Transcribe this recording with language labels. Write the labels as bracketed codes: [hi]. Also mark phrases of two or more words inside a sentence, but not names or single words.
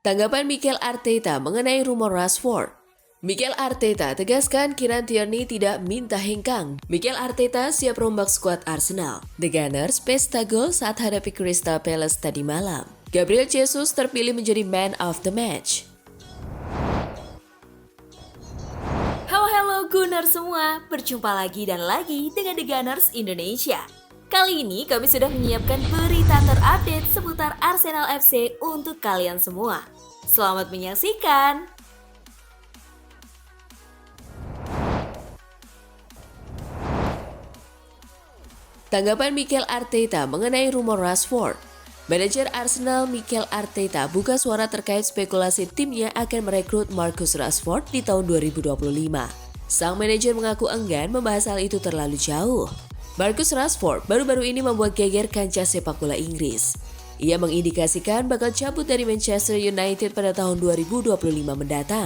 [id] Tanggapan Mikel Arteta mengenai rumor Rashford. Mikel Arteta tegaskan Kieran Tierney tidak minta hengkang. Mikel Arteta siap rombak skuad Arsenal. The Gunners pesta gol saat hadapi Crystal Palace tadi malam. Gabriel Jesus terpilih menjadi [en] man of the match. [id] Halo Gunners semua, berjumpa lagi dan lagi dengan The Gunners Indonesia. Kali ini kami sudah menyiapkan berita terupdate seputar Arsenal FC untuk kalian semua. Selamat menyaksikan! Tanggapan Mikel Arteta mengenai rumor Rashford. Manajer Arsenal Mikel Arteta buka suara terkait spekulasi timnya akan merekrut Marcus Rashford di tahun 2025. Sang manajer mengaku enggan membahas hal itu terlalu jauh. Marcus Rashford baru-baru ini membuat geger kancah sepak bola Inggris. Ia mengindikasikan bakal cabut dari Manchester United pada tahun 2025 mendatang.